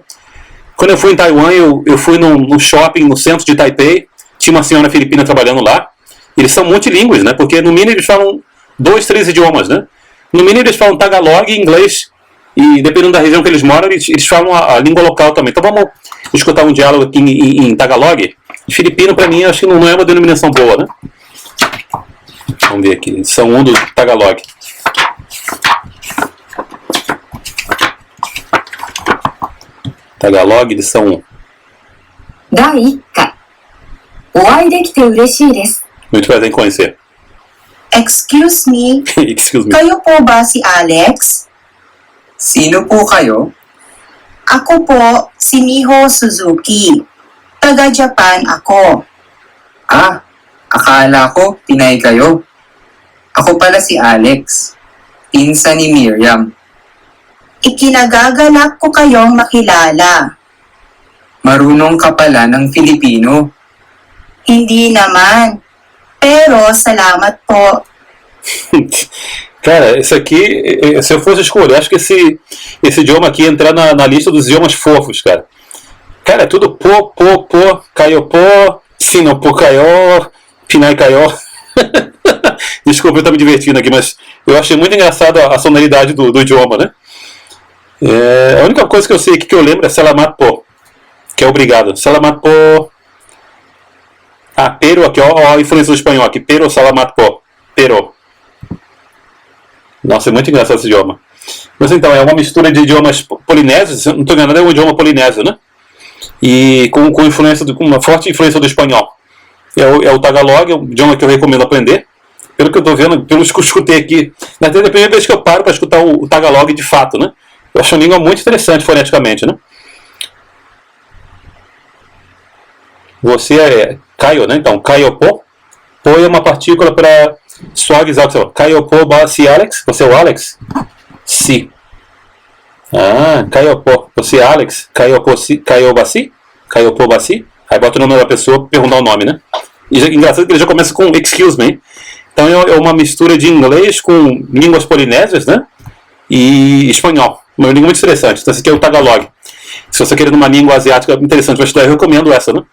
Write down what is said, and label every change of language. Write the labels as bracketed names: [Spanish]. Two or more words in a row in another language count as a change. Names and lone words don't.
[Portuguese] Quando eu fui em Taiwan, eu fui num shopping no centro de Taipei, tinha uma senhora filipina trabalhando lá. Eles são multilingües, né? Porque no mínimo eles falam 2, 3 idiomas, né? No mínimo eles falam Tagalog e inglês. E dependendo da região que eles moram, eles falam a língua local também. Então vamos escutar um diálogo aqui em Tagalog. Filipino, para mim, acho que não é uma denominação boa, né? Vamos ver aqui. Edição 1 do Tagalog. Tagalog, edição 1. [Japanese] 第1回お会いできて嬉しいです。 [Portuguese] Muito prazer em conhecer. [English] Excuse me, Excuse me. [Filipino] kayo po ba si Alex? Sino po kayo? Ako po si Miho Suzuki. Taga Japan ako. Ah, akala ko Pinay kayo. Ako pala si Alex. Pinsan ni Miriam. Ikinagagalak ko kayong makilala. Marunong ka pala ng Filipino. Hindi naman. Pero salamat po. [Portuguese] Cara, esse aqui, se eu fosse escolher, acho que esse idioma aqui ia entrar na lista dos idiomas fofos, cara. Cara, é tudo pô, [Filipino] caiopô, sinopô, caió, pinai caió. [Portuguese] Desculpa, eu tô me divertindo aqui, mas eu achei muito engraçado a sonoridade do idioma, né? A única coisa que eu sei aqui que eu lembro é [Filipino] Salamat po, [Portuguese] que é obrigado. [Filipino] Salamat po. [Portuguese] Ah, pero aqui, ó a influência do espanhol aqui. [Filipino] Pero salamat po. Pero. [Portuguese] Nossa, é muito engraçado esse idioma. Mas então, é uma mistura de idiomas polinésios, não estou enganado, é um idioma polinésio, né? E com uma forte influência do espanhol. É o Tagalog, é um idioma que eu recomendo aprender. Pelo que eu estou vendo, pelo que eu escutei aqui. Na verdade, é a primeira vez que eu paro para escutar o Tagalog de fato, né? Eu acho uma língua muito interessante foneticamente, né? Você é Caio, né? Então, Caiopô. Pô é uma partícula para suavizar o seu. [Filipino] Caiopô basi [Portuguese] Alex. Você é o Alex? Si. Ah, Caiopô. Você é Alex? [Filipino] Caiopô si. [Portuguese] Caiobasi? [Filipino] Caiopô basi? [Portuguese] Aí bota o nome da pessoa, perguntar o nome, né? E engraçado que ele já começa com [English] excuse me. [Portuguese] Então é uma mistura de inglês com línguas polinésias, né? E espanhol. Uma língua muito interessante. Então esse aqui é o Tagalog. Se você querer uma língua asiática interessante para estudar, eu recomendo essa, né?